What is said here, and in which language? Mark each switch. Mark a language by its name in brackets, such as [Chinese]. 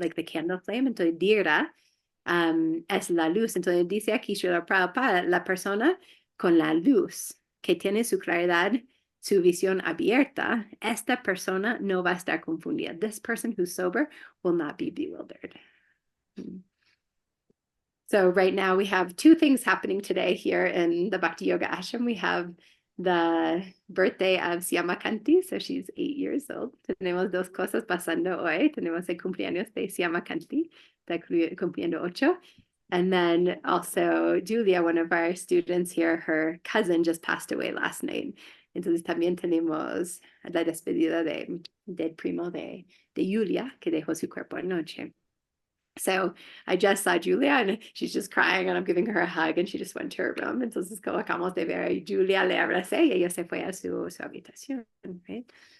[English] Like the candle flame. [Spanish] Entonces, Dhira es la luz. Entonces dice aquí Srila Prabhupada, la persona con la luz, que tiene su claridad, su visión abierta, esta persona no va a estar confundida. [English] This person who's sober will not be bewildered. So right now we have two things happening today here in the Bhakti Yoga Ashram. We have the birthday of Siamakanti, so she's 8 years old. [Spanish] Tenemos dos cosas pasando hoy. Tenemos el cumpleaños de Siamakanti, está cumpliendo 8. [English] And then also Julia, one of our students here, her cousin just passed away last night. [Spanish] Entonces también tenemos la despedida del primo de Julia, que dejó su cuerpo anoche. [English] So I just saw Julia and she's just crying and I'm giving her a hug and she just went to her room. [Spanish] Entonces como acabamos de ver, Julia le abracé y ella se fue a su habitación, right?